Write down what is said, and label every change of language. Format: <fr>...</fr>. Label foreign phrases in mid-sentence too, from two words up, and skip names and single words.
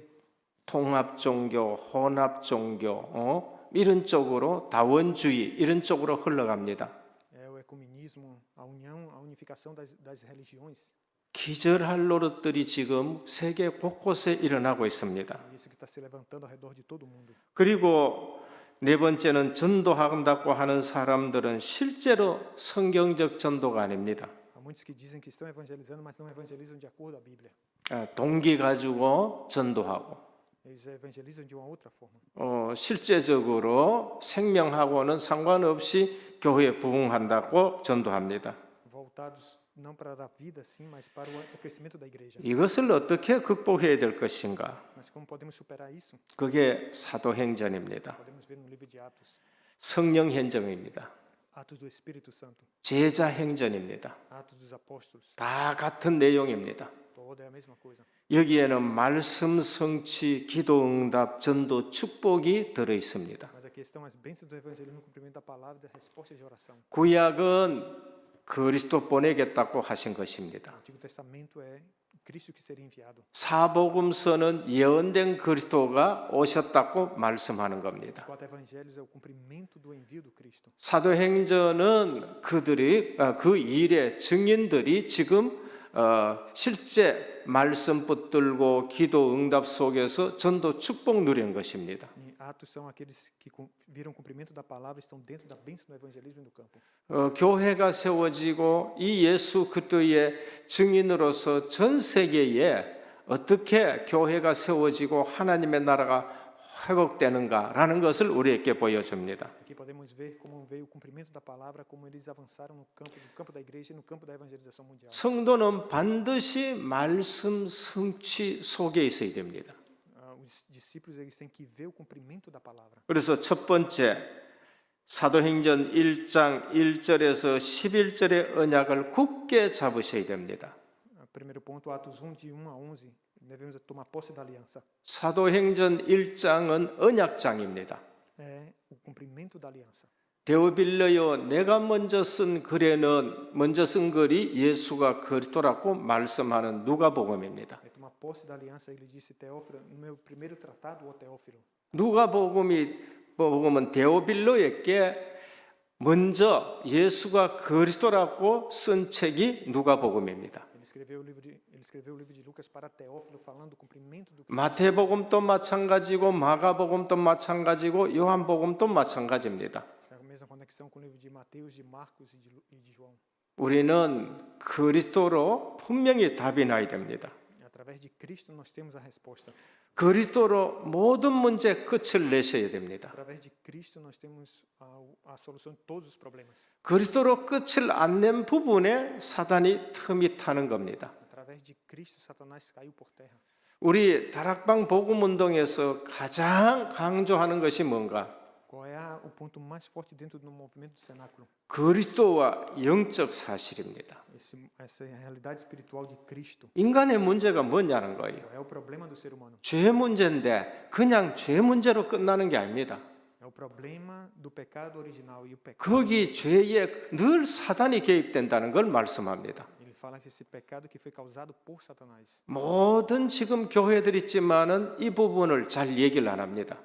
<ko>통합 종교, 혼합 종교, 이런 쪽으로 다원주의 이런 쪽으로 흘러갑니다.</ko> <pt>É o ecumenismo, a união, a unificação das religiões.</pt> <ko>기절할 노릇들이 지금 세계 곳곳에 일어나고 있습니다.</ko> <pt>Isso que está se levantando ao redor de todo o mundo.</pt> <ko>그리고 네 번째는 전도한다고 하는 사람들은 실제로 성경적 전도가 아닙니다.</ko> <pt>Há muitos que dizem que estão evangelizando, mas não evangelizam de acordo à Bíblia.</pt> <ko>동기 가지고 전도하고</ko> <pt>Eles evangelizam de uma outra forma.</pt> <ko>실제적으로 생명하고는 상관없이 교회에 부흥한다고 전도합니다.</ko> <pt>Voltados não para a vida, sim, mas para o crescimento da igreja.</pt> <ko>이것을 어떻게 극복해야 될 것인가?</ko> <pt>Mas como podemos superar isso?</pt> <ko>그게 사도행전입니다.</ko> <pt>Podemos ver no livro de Atos.</pt> <ko>성령 행정입니다.</ko> <pt>Atos do Espírito Santo.</pt> <ko>제자 행전입니다.</ko> <pt>Atos dos Apóstolos.</pt> <ko>다 같은 내용입니다.</ko> <pt>Toda é a mesma coisa.</pt> <ko>여기에는 말씀 성취, 기도 응답, 전도 축복이 들어 있습니다.</ko> <pt>Mas aqui estão as bênçãos do evangelismo, o cumprimento da palavra e das respostas de oração.</pt> <ko>구약은 그리스도 보내겠다고 하신 것입니다.</ko> <pt>O Antigo Testamento é Cristo que seria enviado.</pt> <ko>사복음서는 예언된 그리스도가 오셨다고 말씀하는 겁니다.</ko> <pt>Os quatro evangelhos é o cumprimento do envio do Cristo.</pt> <ko>사도행전은 그들이 그 일의 증인들이 지금 실제 말씀 붙들고 기도 응답 속에서 전도 축복 누리는 것입니다.</ko> <pt>E Atos são aqueles que viram o cumprimento da palavra, estão dentro da bênção do evangelismo e do campo.</pt> <ko>교회가 세워지고 이 예수 그리스도의 증인으로서 전 세계에 어떻게 교회가 세워지고 하나님의 나라가 회복되는가라는 것을 우리에게 보여줍니다.</ko> <pt>Aqui podemos ver como veio o cumprimento da palavra, como eles avançaram no campo da igreja e no campo da evangelização mundial.</pt> <ko>성도는 반드시 말씀 성취 속에 있어야 됩니다.</ko> <pt>Os discípulos eles têm que ver o cumprimento da palavra.</pt> <ko>그래서 첫 번째 사도행전 1장 1절에서 11절의 언약을 굳게 잡으셔야 됩니다.</ko> <pt>Primeiro ponto, Atos 1 de 1 a 11, devemos tomar posse da aliança.</pt> <ko>사도행전 1장은 언약장입니다.</ko> <pt>É o cumprimento da aliança.</pt> <ko>데오빌러여 내가 먼저 쓴 글이 예수가 그리스도라고 말씀하는 누가복음입니다.</ko> <pt>É tomar posse da aliança, ele disse Teófilo, no meu primeiro tratado, ó Teófilo.</pt> <ko>누가복음은 데오빌로에게 먼저 예수가 그리스도라고 쓴 책이 누가복음입니다.</ko> <pt>Ele escreveu o livro de Lucas para Teófilo, falando do cumprimento do</pt> <ko>마태복음도 마찬가지고 마가복음도 마찬가지고 요한복음도 마찬가지입니다.</ko> <pt>a mesma conexão com o livro de Mateus, de Marcos e de João.</pt> <ko>우리는 그리스도로 분명히 답이 나야 됩니다.</ko> <pt>Através de Cristo nós temos a resposta.</pt> <ko>그리스도로 모든 문제 끝을 내셔야 됩니다.</ko> <pt>Através de Cristo nós temos a solução de todos os problemas.</pt> <ko>그리스도로 끝을 안 낸 부분에 사단이 틈이 타는 겁니다.</ko> <pt>Através de Cristo Satanás caiu por terra.</pt> <ko>우리 다락방 복음 운동에서 가장 강조하는 것이 뭔가?</ko> <pt>Qual é o ponto mais forte dentro do movimento do cenáculo?</pt> <ko>그리스도와 영적 사실입니다.</ko> <pt>Essa é a realidade espiritual de Cristo.</pt> <ko>인간의 문제가 뭐냐는 거예요.</ko> <pt>É o problema do ser humano.</pt> <ko>죄 문제인데 그냥 죄 문제로 끝나는 게 아닙니다.</ko> <pt>É o problema do pecado original e o pecado.</pt> <ko>거기 죄에 늘 사단이 개입된다는 걸 말씀합니다.</ko> <pt>Ele fala que esse pecado que foi causado por Satanás.</pt> <ko>모든 지금 교회들 있지만은 이 부분을 잘 얘기를 안 합니다.</ko>